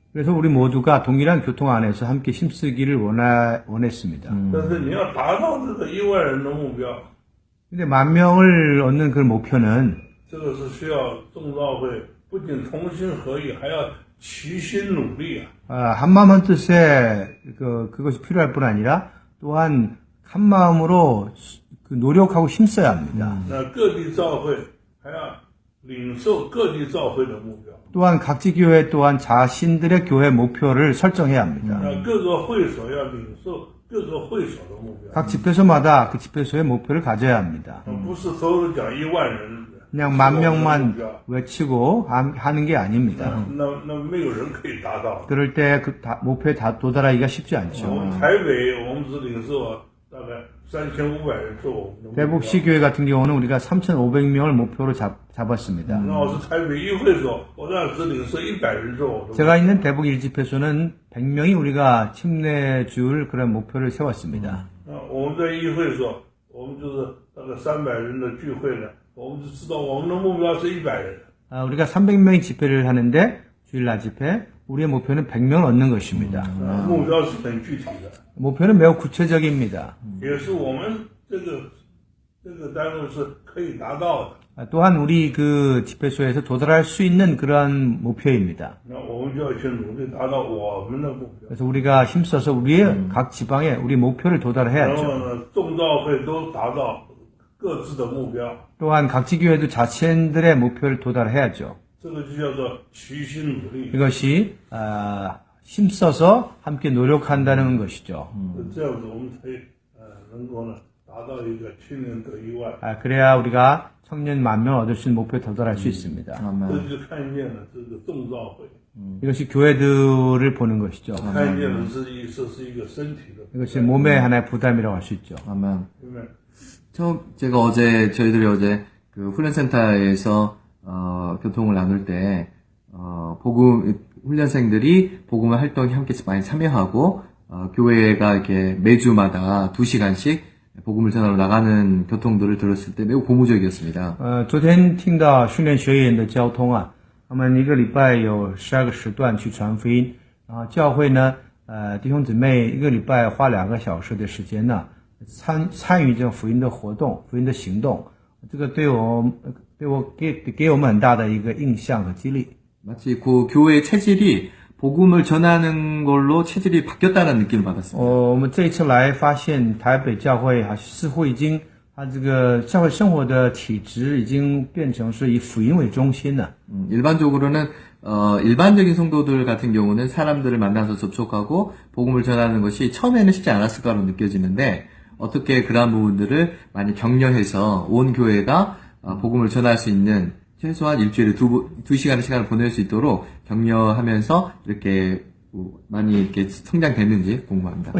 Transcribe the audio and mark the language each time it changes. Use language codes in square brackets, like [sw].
[ko] 그래서 우리 모두가 동일한 교통 안에서 함께 힘쓰기를 원했습니다. [zh] 但是你要达到这个1万人的目标， [ko] 근데 10,000명을 얻는 그 목표는 [zh] 这个是需要众教会不仅同心合意，还要齐心努力啊！ [ko] 한마음 한뜻에 그것이 필요할 뿐 아니라 또한 한 마음으로 노력하고 힘써야 합니다. [zh] 那各地教会还要领受各地教会的目标， [ko] 또한 각지 교회 또한 자신들의 교회 목표를 설정해야 합니다. [zh] 那各个会所要领受各个会所的目标， [ko] 각 집회소마다 그 집회소의 목표를 가져야 합니다. [zh] 不是都是讲1万人， [ko] 그냥 10,000 10,000명만 [zh] 目标， [ko] 외치고 하는 게 아닙니다. [zh] 那没有人可以达到。 [ko] 그럴 때 그 목표에 도달하기가 쉽지 [zh] 我 [ko] 않죠. [zh] 们台北，我们只领受大概3500人做我们的目标。 [ko] 대북시 교회 같은 경우는 우리가 3,500명을 목표로 잡았습니다. [zh] 那我是台北一会所，我那只领受100人做我的目标。 [ko] 제가 있는 대북 1집회소는 100명이 우리가 침례줄 그런 목표를 세웠습니다. [zh] 我们在议会所，我们就是大概300人的聚会呢，我们就知道我们的目标是100人。 [ko] 우리가 300명의 집회를 하는데 주일 낮 집회 우리의 목표는 100명을 얻는 것입니다. [zh] 目标是很具体的， [ko] 목표는 매우 구체적입니다. [zh] 也是我们这个单位是可以达到的。 [ko] 또한 우리 그 집회소에서 도달할 수 있는 그러한 목표입니다. [zh] 那我们就要去努力达到我们的目标。 [ko] 그래서 우리가 힘써서 우리의 각 지방에 우리 목표를 [zh] 然后 [ko] 도달해야죠. [zh] 呢，众教会都达到各自的目标， [ko] 또한 각지 교회도 자신들의 목표를 도달해야죠. [zh] 这个就叫做齐心努力。 [ko] 이것이 힘써서 함께 노력한다는 것이죠. [zh] 这样子我们才能够呢达到一个青年得1万。 [ko] 그래야 우리가 청년 10,000명 얻을 수 있는 목표에 도달할 수 있습니다. [zh] 这就看见了这个众教会， [ko] 이것이 교회들을 보는 것이죠. [zh] 看见了这是一个身体的， [ko] 이것이 몸의 하나의 부담이라고 할 수 있죠. 아멘. [zh] 对不对？ [ko] 저희들이 어제 그 훈련센터에서 교통을 나눌 때 훈련생들이 복음의 활동에 함께 많이 참여하고 교회가 이렇게 매주마다 2시간씩 복음을 전하러 나가는 교통들을 들었을 때 매우 고무적이었습니다. [zh] 昨天听到训练学员的交通啊，他们一个礼拜有12个时段去传福音，然后教会呢，弟兄姊妹一个礼拜花2个小时的时间呢，参与这种福音的活动、福音的行动。这个给我们很大的一个印象和激励。 [ko] 마치 그 교회의 체질이 복음을 전하는 걸로 체질이 바뀌었다는 느낌을 받았습니다. [zh] 我们这一次来发现台北教会似乎已经它这个教会生活的体制已经变成是以福音为中心了。 [ko] 일반적으로는 일반적인 성도들 같은 경우는 사람들을 만나서 접촉하고 복음을 전하는 것이 처음에는 쉽지 않았을 거라고 느껴지는데 어떻게 그러한 부분들을 많이 격려해서 온 교회가 복음을 전할 수 있는 최소한 일주일에 두 시간의 시간을 보낼 수 있도록 격려하면서 이렇게 많이 이렇게 성장됐는지 궁금합니다.